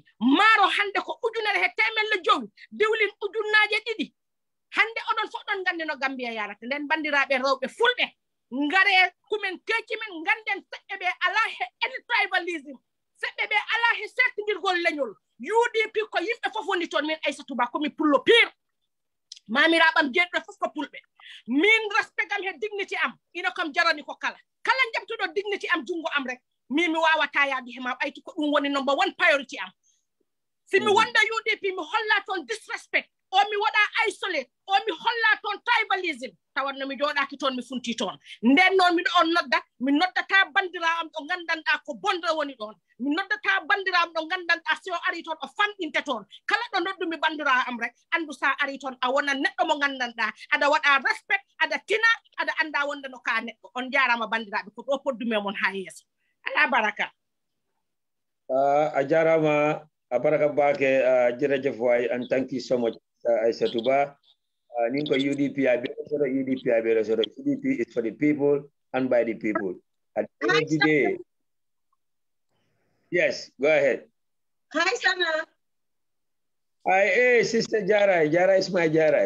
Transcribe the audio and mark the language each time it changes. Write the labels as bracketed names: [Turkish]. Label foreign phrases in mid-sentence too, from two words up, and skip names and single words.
[Fula] maaro hande ko 1,5 diwlin 2,000 hande oɗon fof ɗon gandi no Gambia yarata nden bandiraɓe rewɓe fulɓe ngare kumen keeci men ganden seɓɓe ɓe ala he [English] any tribalism [Fula] seɓɓe ɓe ala he sertindirgol leñol UDP ko yimɓe fof woni toon min Aissatou Ba komi pullo pire mamiraɓam jeeɗɗo fof ko pulɓe min respect am he dignity am ina kam jarani ko kala jabtuɗo dignity am jungo am rek mi wawata yaade hema ɓayti ko ɗum woni [English] number 1 priority [Fula] am si mi wonda UDP mi holla toon disrespect o mi waɗa isolate o mi holla toon tribalism tawanno mi jooɗaki toon mi funti toon nden noon miɗo on nodda mi noddata bandiraam ɗo gandanɗa ko bonde woni ɗon mi noddata bandiraam ɗo gandanɗa si o ari toon o famɗinte toon kala ɗo noddumi bandira am rek andu sa ari toon a wona neɗɗo mo gandanɗa aɗa waɗa respect aɗa tina aɗa anda wonde no ka neɗɗo on jarama bandiraɓe ko ɗo poddume mon ha yeeso ala baraka a jarama a baraka bake [English] jerejef way and thank you so much Aissatou Ba ninko UDP UDP is for the people and by the people at the end of the day. Yes, go ahead. Hi, Sana. Hi, hey, Sister Jara. Jara is my Jara.